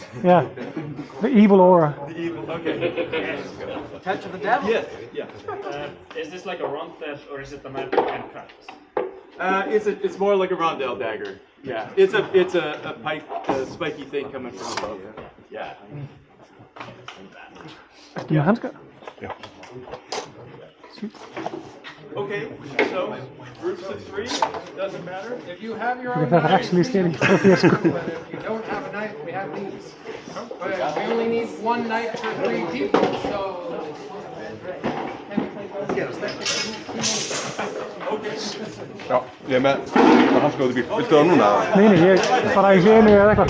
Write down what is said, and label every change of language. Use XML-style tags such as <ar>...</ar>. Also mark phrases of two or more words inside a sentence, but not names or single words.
<en>Yeah. The evil aura. The evil. Okay. Touch of the devil. Yes. Yeah. Is this like a rondel or is it a man who can cut? It's more like a rondel dagger. Yeah. It's a pipe, spiky thing coming from above. Yeah.</en> <is>Ertu með hanska?</is> <en>Yeah. Okay, so groups of 3, doesn't matter. If you have your Okay, own that's knife, actually scary. If you don't have a knife, we have these. But we only need 1 knife for 3 people, so...</en> <is>Já, ég er með hanska út í bíl. Viltu það núna? Nei, ég fara í hlénu eða eitthvað.</is>